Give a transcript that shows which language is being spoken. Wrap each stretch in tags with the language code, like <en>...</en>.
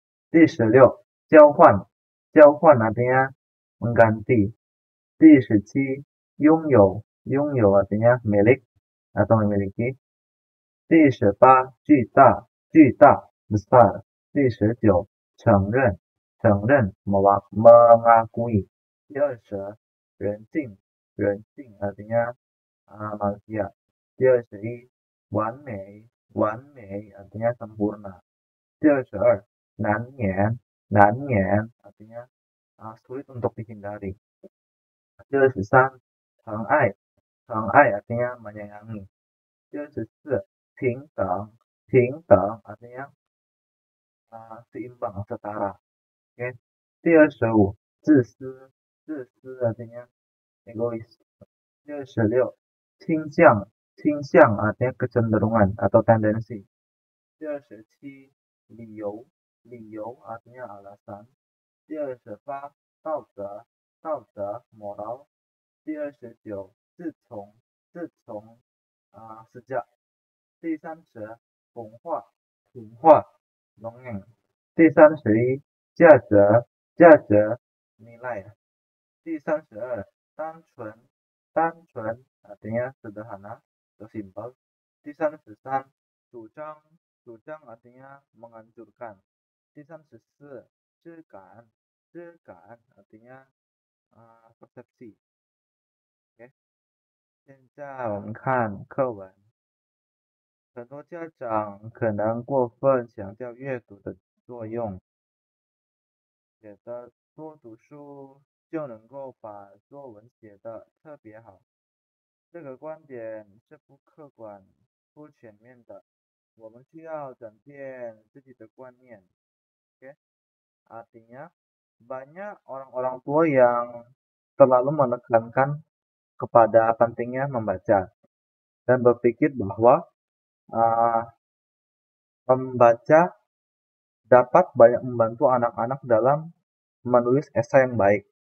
<zh>第16, 交换，交换</zh> <id>artinya mengganti.</id> <zh>第17, 拥有，拥有</zh> <id>artinya milik atau memiliki.</id> <zh>第18, 巨大，巨大 besar. 第19, 承认，承认 mengakui. 第20, 人性，人性</zh> <id>artinya manusia.</id> <zh>第21, 完美，完美</zh> <id>artinya sempurna.</id> <zh>第22, 难免，难免</zh> <id>artinya sulit untuk dihindari.</id> <zh>第23, 疼爱，疼爱</zh> <id>artinya menyayangi.</id> <zh>第24, 平等，平等</zh> <id>artinya seimbang, setara.</id> <en>Okay.</en> <zh>第25, 自私，自私</zh> <id>artinya egois.</id> <zh>第26, 倾向，倾向</zh> <id>artinya kecenderungan atau tendensi.</id> <zh>第27, 理由，理由</zh> <id>artinya alasan.</id> <zh>第28, 道德，道德 moral. 第29, 自从，自从sejak. 第30, 童话，童话 dongeng. 第31, 价值，价值 nilai. 第32, 单纯，单纯</zh> <id>artinya sederhana atau simpel.</id> <zh>第33, 主张，主张</zh> <id>artinya menganjurkan.</id> <zh>第34, 质感，质感</zh> <id>artinya persepsi. Oke.</id> <zh>现在我们看课文。很多家长可能过分强调阅读的作用，觉得多读书就能够把作文写得特别好。这个观点是不客观、不全面的。我们需要转变自己的观念。</zh> <id>Oke? Artinya, banyak orang-orang tua yang terlalu menekankan kepada pentingnya membaca dan berpikir bahwa membaca dapat banyak membantu anak-anak dalam menulis esai yang baik.</id>